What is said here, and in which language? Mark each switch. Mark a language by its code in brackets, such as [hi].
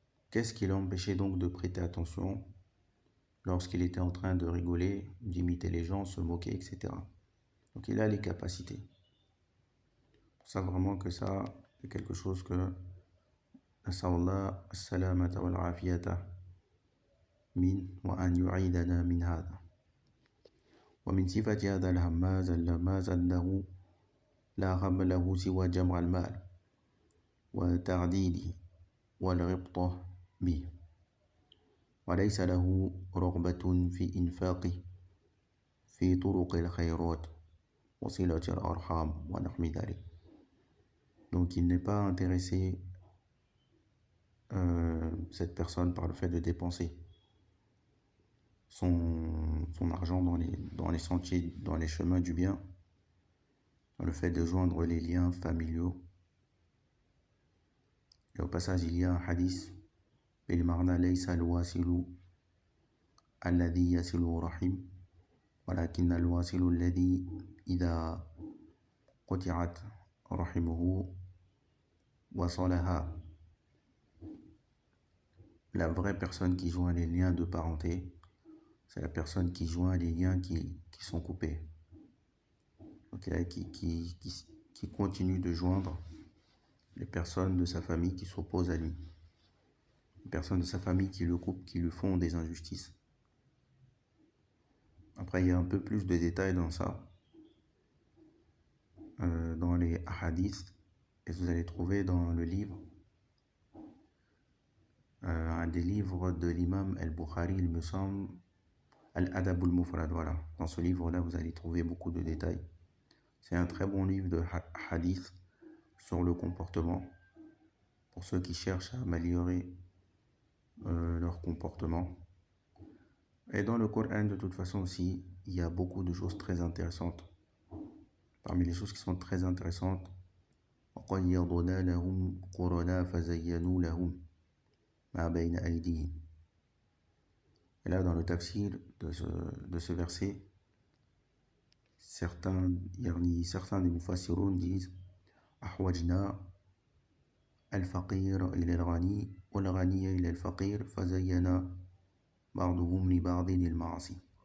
[fr] Qu'est-ce qui l'empêchait donc de prêter attention lorsqu'il était en train de rigoler, d'imiter les gens, se moquer, etc. Donc il a les capacités. Pour ça vraiment que ça, c'est quelque chose que [ar] Nas'Allah as-salamata wal afiyata min wa an yu'idana min hada. ومن صفة هذا الهماز اللماز أنه لا هم له سوى جمع المال وتعديله والغبطة به وليس له رغبة في إنفاقه في طرق الخيرات وصلة الأرحام ونحو ذلك. [fr] Donc il n'est pas intéressé, cette personne, par le fait de dépenser son argent dans les sentiers, dans les chemins du bien, dans le fait de joindre les liens familiaux. Et au passage, il y a un hadith, [ar] بالمعنى ليس الواصل الذي يصل رحم ولكن الواصل الذي إذا قطعت رحمه وصلها. [fr] La vraie personne qui joint les liens de parenté, c'est la personne qui joint les liens qui sont coupés. Okay, qui continue de joindre les personnes de sa famille qui s'opposent à lui. Les personnes de sa famille qui le coupent, qui lui font des injustices. Après, il y a un peu plus de détails dans ça, dans les hadiths, et vous allez trouver dans le livre, un des livres de l'imam al-Bukhari, il me semble, Al-Adab al-Mufrad, voilà. Dans ce livre-là, vous allez trouver beaucoup de détails. C'est un très bon livre de hadith sur le comportement, pour ceux qui cherchent à améliorer leur comportement. Et dans le Coran, de toute façon aussi, il y a beaucoup de choses très intéressantes. Parmi les choses qui sont très intéressantes, [ar] وَقَيَّضْنَا لَهُمْ قُرَنَا فَزَيَّنُوا لَهُمْ مَا بَيْنَ أَيْدِيهِمْ. [fr] Et là, dans le tafsir de ce verset, certains des mufassiroun disent [ar] أحوجنا الفقير إلى الغني والغني إلى الفقير فزينا بعضهم لبعض المعاصي.